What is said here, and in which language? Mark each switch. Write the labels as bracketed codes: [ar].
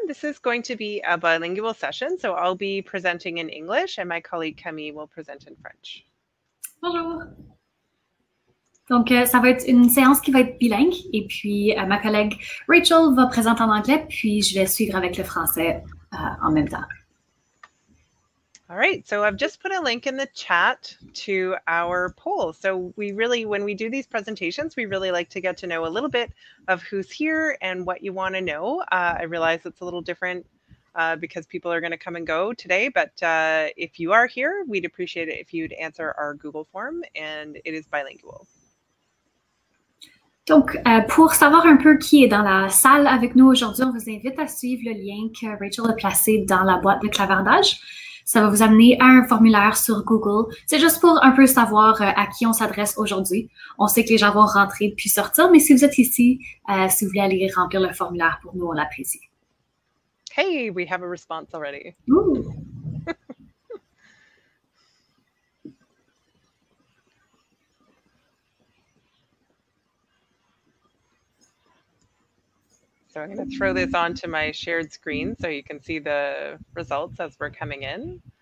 [en] This is going to be a bilingual session. So I'll be presenting in English and my colleague Camille will present in French. [fr] Bonjour. Donc, ça va être une séance qui va être bilingue et puis ma collègue Rachel va présenter en anglais puis je vais suivre avec le français en même temps. [en] All right, so I've just put a link in the chat to our poll. So we really, when we do these presentations, we really like to get to know a little bit of who's here and what you want to know. I realize it's a little different because people are going to come and go today, but if you are here, we'd appreciate it if you'd answer our Google form, and it is bilingual. [fr] Donc, pour savoir un peu qui est dans la salle avec nous aujourd'hui, on vous invite à suivre le lien que Rachel a placé dans la boîte de clavardage. Ça va vous amener à un formulaire sur Google. C'est juste pour un peu savoir à qui on s'adresse aujourd'hui. On sait que les gens vont rentrer puis sortir, mais si vous êtes ici, si vous voulez aller remplir le formulaire pour nous, on l'apprécie. [en] Hey, we have a response already. Ooh. So I'm going to throw this onto my shared screen so you can see the results as we're coming in.